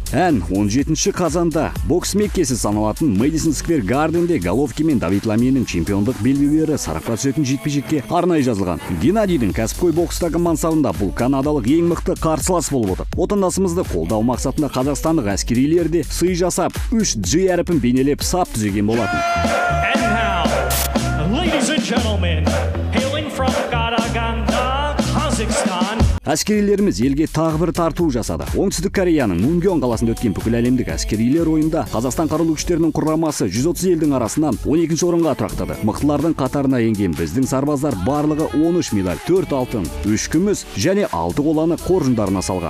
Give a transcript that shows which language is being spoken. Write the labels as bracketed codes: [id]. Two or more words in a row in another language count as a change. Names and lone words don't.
[kk] Ән 17 қазанда бокс меккесі саналатын Мэдисон Сквер Гарденде Головкин мен Давид Ламиенің чемпиондық белбеулері сарапқа түсетін жекпе-жекке арнайы жазылған. Геннадийдің кәсіпқой бокстағы мансабында бұл канадалық ең мықты қарсылас болып отыр. Отандасымызды қолдау мақсатында қазақстандық әскерилер де сый жасап 3G әріпін бейнелеп сап түзеген болатын. [en] And now, ladies and gentlemen, hailing from Karaganda, Kazakhstan. [kk] Әскерилерimiz елге тағы бір тарту жасады. Оңтүстік Кореяның Мунгён қаласында өткен бүкіл әлемдік әскерилер ойында Қазақстан қарулы күштерінің құрамасы 130 елдің арасынан 12-ші орынға тұрақтады. Мықтылардың қатарына енген біздің сарбаздар барлығы 13 медаль, 4 алтын, 3 күміс және 6 қоланы қоржындарына салған.